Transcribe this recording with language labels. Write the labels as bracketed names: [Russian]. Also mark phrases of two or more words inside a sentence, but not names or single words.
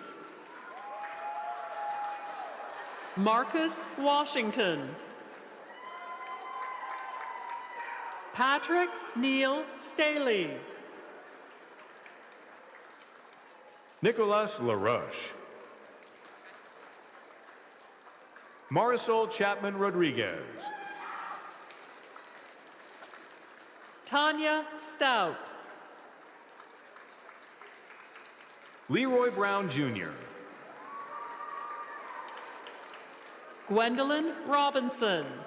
[English] Marcus Washington. Patrick Neil Staley. Nicholas LaRoche. Marisol Chapman Rodriguez. Tanya Stout. Leroy Brown Jr. Gwendolyn Robinson.